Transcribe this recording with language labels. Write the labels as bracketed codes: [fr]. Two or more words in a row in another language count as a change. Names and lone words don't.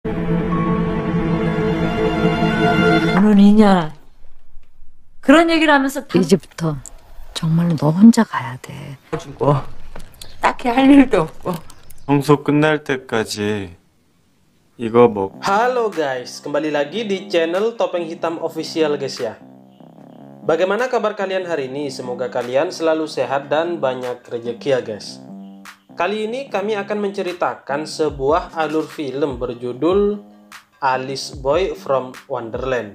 [ko] 너는 있냐? 그런 얘기를 하면서 이제부터 정말로 너 혼자 가야 돼. 주고 딱히 할 일도 없고. 청소 끝날 때까지 이거 먹. [id] Halo guys, kembali lagi di channel Topeng Hitam Official guys ya. Bagaimana kabar kalian hari ini? Semoga kalian selalu sehat dan banyak rezeki ya guys. Kali ini kami akan menceritakan sebuah alur film berjudul Alice Boy from Wonderland.